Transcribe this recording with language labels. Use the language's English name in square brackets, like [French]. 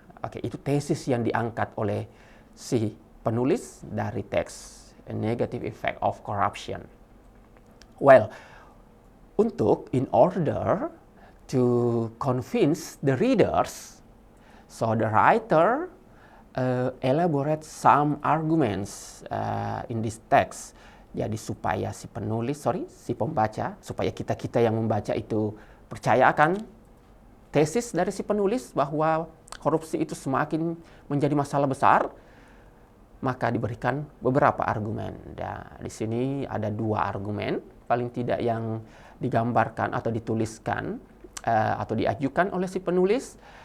[Indonesian] Oke, itu tesis yang diangkat oleh si penulis dari teks A Negative Effect of Corruption. [English] Well, in order to convince the readers, so the writer elaborate some arguments in this text. [Indonesian] Jadi supaya si pembaca, supaya kita yang membaca itu percaya akan tesis dari si penulis bahwa korupsi itu semakin menjadi masalah besar, maka diberikan beberapa argumen. Dan di sini ada 2 argumen paling tidak yang digambarkan atau dituliskan atau diajukan oleh si penulis.